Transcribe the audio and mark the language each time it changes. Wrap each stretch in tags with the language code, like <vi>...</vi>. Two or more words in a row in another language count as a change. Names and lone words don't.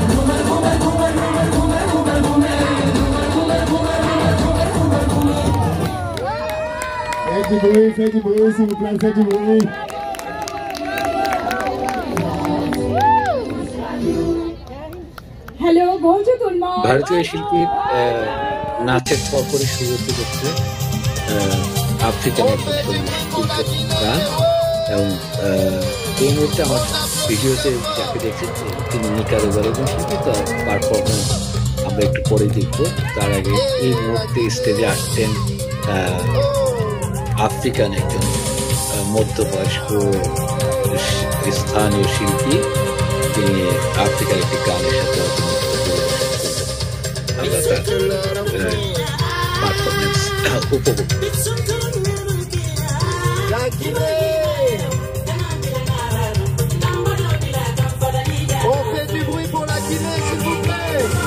<fr>Faites du bruit, s'il vous plaît, faites du bruit. Hello, bonjour tout le monde.</fr> <bn>ভারতীয় শিল্পীর নাচের পরপরই শুরু করছে আফ্রিকান গান এবং এই মুহূর্তে আমার ভিডিওতে যাকে দেখছি তিনি নিকারাগুয়ার একজন শিল্পী, তার পারফরমেন্স আমরা একটু পরে দেখবো। তার আগে এই মুহূর্তে স্টেজে আসছেন আফ্রিকান একজন মধ্যবয়স্ক স্থানীয় শিল্পী, তিনি আফ্রিকার একটি গানের সাথে আমরা তার পারফরমেন্স উপভোগ।</bn> <fr>On fait du bruit pour la Guinée, s'il vous plaît.</fr>